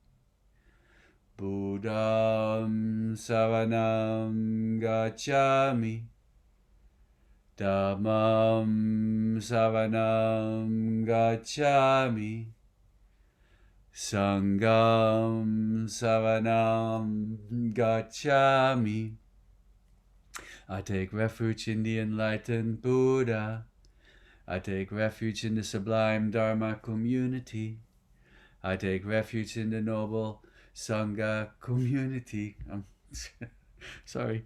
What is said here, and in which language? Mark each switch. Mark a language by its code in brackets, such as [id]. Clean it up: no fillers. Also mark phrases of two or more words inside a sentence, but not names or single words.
[pi] Buddham savanam gacchami. Dhammam savanam gacchami. Sangham savanam gacchami. [en] I take refuge in the enlightened Buddha. I take refuge in the sublime Dharma community. I take refuge in the noble Sangha community. Sorry.